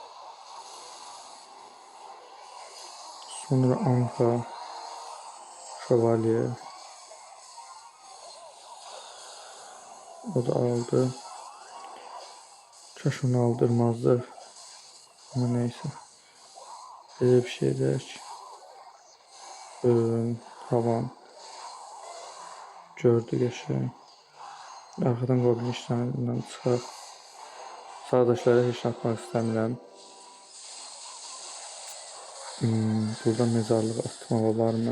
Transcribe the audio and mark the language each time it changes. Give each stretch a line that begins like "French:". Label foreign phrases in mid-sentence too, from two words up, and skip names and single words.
Azerbaijani: Sonra Anka. Şövalye. O da aldı.
Turkish: Kaş onu aldırmazdı. Ama neyse. Böyle bir şey deyək. Havan.
Azerbaijani: Gördü qəşəng. Arxadan Goblin işlərindən çıxaq. Sağdaşlara heç atmaq istəmirəm. Burada mezarlıq atmaq olarmı?